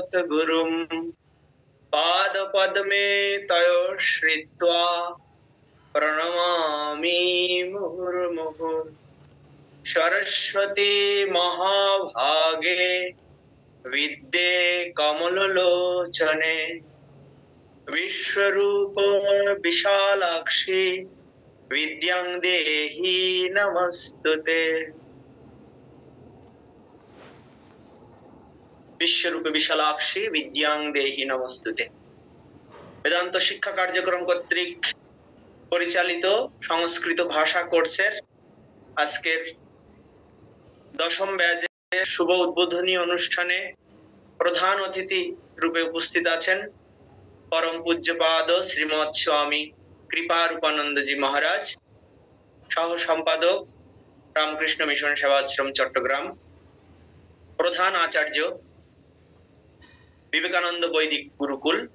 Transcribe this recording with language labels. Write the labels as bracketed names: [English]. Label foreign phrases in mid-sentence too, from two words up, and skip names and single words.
[Sanskrit] जगद्गुरुं पादपद्मे तयो श्रित्वा प्रणमामि मुहुर्मुहुः सरस्वती महाभागे विद्ये कमललोचने विश्वरूप विशालाक्षी विद्यां देहि नमस्तुते। বিশ্বরূপে বিশালাক্ষী বিদ্যাং দেহি নমস্তুতে। [Bangla] বেদান্ত শিক্ষা কার্যক্রম কর্তৃক পরিচালিত সংস্কৃত ভাষা কোর্সের আজকের 10ম ব্যাচের শুভ উদ্বোধনী অনুষ্ঠানে প্রধান অতিথি রূপে উপস্থিত আছেন পরম পূজ্যপাদ শ্রীমৎ স্বামী কৃপারূপানন্দজি মহারাজ, সহ সম্পাদক রামকৃষ্ণ মিশন সেবাশ্রম চট্টগ্রাম, প্রধান আচার্য বিবেকানন্দ বৈদিক গুরুকুল।